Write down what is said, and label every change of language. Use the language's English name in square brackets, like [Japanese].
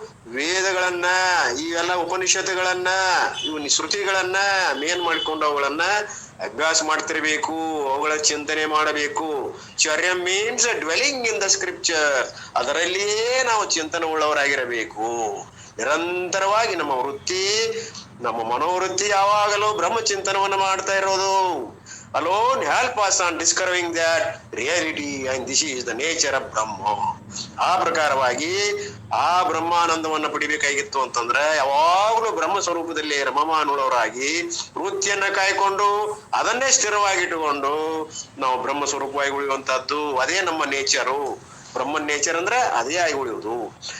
[Kannada] ವೇದಗಳನ್ನ, ಇವೆಲ್ಲ ಉಪನಿಷತ್ತುಗಳನ್ನ, ಇವು ಶ್ರುತಿಗಳನ್ನ ಮೇನ್ ಮಾಡ್ಕೊಂಡು ಅವುಗಳನ್ನ ಅಭ್ಯಾಸ ಮಾಡ್ತಿರ್ಬೇಕು, ಅವುಗಳ ಚಿಂತನೆ ಮಾಡಬೇಕು. [English] ಚರ್ಯ means dwelling in the scripture. [Kannada] ಅದರಲ್ಲಿಯೇ ನಾವು ಚಿಂತನೆ ಉಳ್ಳವರಾಗಿರಬೇಕು. ನಿರಂತರವಾಗಿ ನಮ್ಮ ವೃತ್ತಿ, ನಮ್ಮ ಮನೋವೃತ್ತಿ ಯಾವಾಗಲೂ ಬ್ರಹ್ಮ ಚಿಂತನವನ್ನ ಮಾಡ್ತಾ ಇರೋದು. [English] alone help us on discovering that reality and this is the nature of Brahma. [Kannada] ಆ ಪ್ರಕಾರವಾಗಿ ಆ ಬ್ರಹ್ಮಾನಂದವನ್ನ ಪಡಿಬೇಕಾಗಿತ್ತು ಅಂತಂದ್ರೆ ಯಾವಾಗಲೂ ಬ್ರಹ್ಮ ಸ್ವರೂಪದಲ್ಲಿ ರಮಮಾನುಳವರಾಗಿ ವೃತ್ತಿಯನ್ನ ಕಾಯ್ಕೊಂಡು ಅದನ್ನೇ ಸ್ಥಿರವಾಗಿಟ್ಟುಕೊಂಡು ನಾವು ಬ್ರಹ್ಮ ಸ್ವರೂಪವಾಗಿ ಉಳಿಯುವಂತಹದ್ದು. ಅದೇ ನಮ್ಮ ನೇಚರು. ಬ್ರಹ್ಮನ್ ನೇಚರ್ ಅಂದ್ರೆ ಅದೇ ಆಗಿ ಉಳಿಯುವುದು.